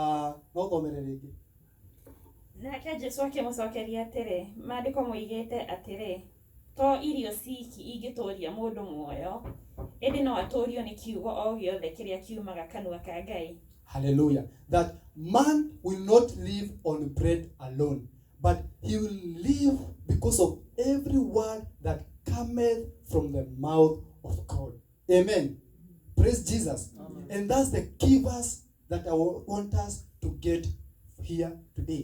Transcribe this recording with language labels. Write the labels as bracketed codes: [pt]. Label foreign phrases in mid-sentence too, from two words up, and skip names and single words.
[ki] nake Jesu akĩmũcokeria atĩrĩ, maandĩko moigĩte atĩrĩ, to irio ciki ingĩtũũria mũndũ muoyo, ĩndĩ no atũũrio nĩ kiugo o gĩothe kĩrĩa kiumaga kanua ka Ngai. [en] Hallelujah. That man will not live on bread alone, but he will live because of every word that cometh from the mouth of God. Amen. Praise Jesus. Amen. And that's the key verse that I want us to get here today.